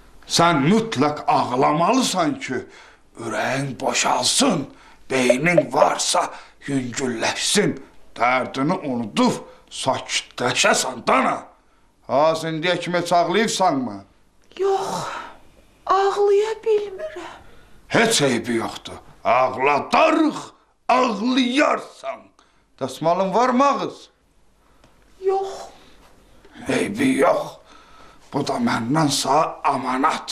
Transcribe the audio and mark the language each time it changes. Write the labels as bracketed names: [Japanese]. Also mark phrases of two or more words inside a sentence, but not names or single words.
[Azerbaijani] Sen mutlak ağlamalısan ki, üreğin boşalsın, beynin varsa yüngülleşsin, derdini unutup sakitleşesən dana. Ha, sen diye kime ağlayırsan mı? Yok, ağlaya bilmirəm. Heç eybi yoktu. Ağladarıq, ağlayarsan. Dəsmalın var mı ağız? Yok. Eybi yok. Bu da məndən sağ amanat.